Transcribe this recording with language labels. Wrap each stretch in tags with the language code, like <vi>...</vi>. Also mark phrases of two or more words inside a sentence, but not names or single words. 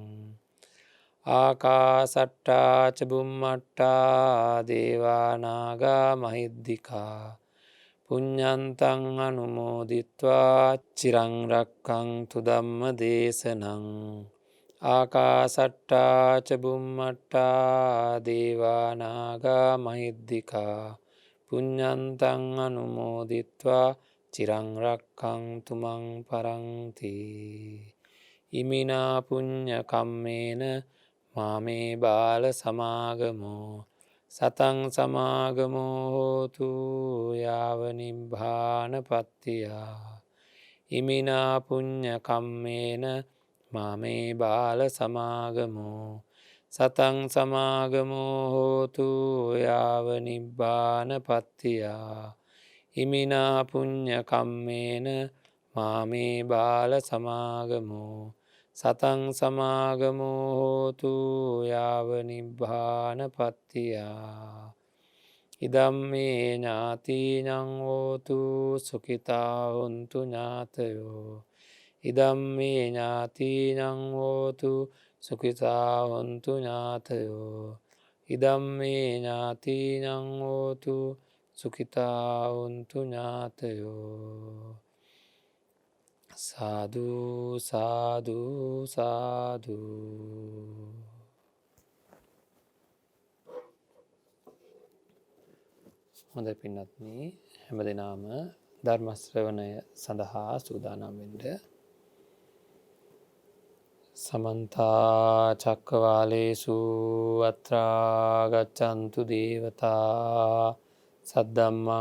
<pi>ආකාසට්ටා ච බුම්මට්ටා දේවානාගා මහිද්దికා පුඤ්ඤන්තං අනුමෝදිත්වා චිරං රක්ඛන්තු ධම්ම දේශනං ආකාසට්ටා ච බුම්මට්ටා දේවානාගා මහිද්దికා පුඤ්ඤන්තං අනුමෝදිත්වා චිරං රක්ඛන්තු මං පරන්ති ඉමිනා පුඤ්ඤ කම්මේන මාමේ බාල සමාගමෝ සතං සමාගමෝ හෝතු යාව නිබ්බානපත්තියා ඉමිනා පුඤ්ඤ කම්මේන මාමේ බාල සමාගමෝ සතං සමාගමෝ හෝතු යාව නිබ්බානපත්තියා ඉමිනා පුඤ්ඤ කම්මේන මාමේ බාල සමාගමෝ සතං සමාගමෝ හෝතු යාව නිබ්බානපත්තියා ඉදම්මේ ඥාතිනං හෝතු සුඛිතා හොන්තු ඥාතයෝ ඉදම්මේ ඥාතිනං හෝතු සුඛිතා හොන්තු ඥාතයෝ ඉදම්මේ ඥාතිනං හෝතු සුඛිතා හොන්තු ඥාතයෝ සාදු සාදු සාදු.</pi> <si>හොඳ පින්නත්නි හැම දෙනාම ධර්මශ්‍රවණය සඳහා සූදානම් වෙන්න.</si> <pi>සමන්තා චක්කවාලේසු අත්‍රා ගච්ඡන්තු දේවතා සද්දම්මං</pi>